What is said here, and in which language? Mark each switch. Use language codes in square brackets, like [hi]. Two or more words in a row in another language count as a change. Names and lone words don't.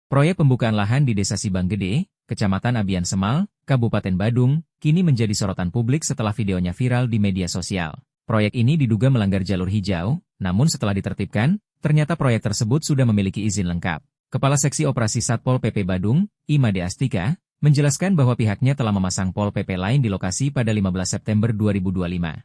[id] Proyek pembukaan lahan di Desa Sibang Gede, Kecamatan Abian Semal, Kabupaten Badung, kini menjadi sorotan publik setelah videonya viral di media sosial. Proyek ini diduga melanggar jalur hijau, namun setelah ditertibkan, ternyata proyek tersebut sudah memiliki izin lengkap. Kepala Seksi Operasi Satpol PP Badung, Imade Astika, menjelaskan bahwa pihaknya telah memasang Pol PP lain di lokasi pada 15 September 2025.